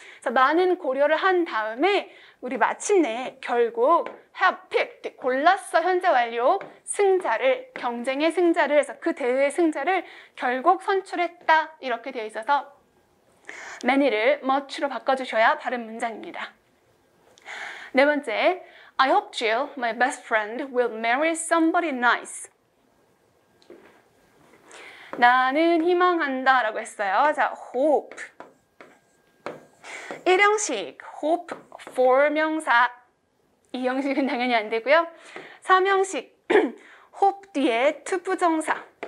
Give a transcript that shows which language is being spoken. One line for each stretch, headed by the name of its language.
Korean: 그래서 많은 고려를 한 다음에 우리 마침내 결국
English: have picked,
Korean: 골랐어, 현재 완료, 승자를, 경쟁의 승자를 해서 그 대회의 승자를 결국 선출했다, 이렇게 되어 있어서 many를 much로 바꿔주셔야 바른 문장입니다. 네 번째,
English: I hope Jill, my best friend, will marry somebody nice.
Korean: 나는 희망한다 라고 했어요. 자, hope. 일형식,
English: hope for
Korean: 명사. 이 형식은 당연히 안 되고요. 삼형식, hope 뒤에 to 부정사.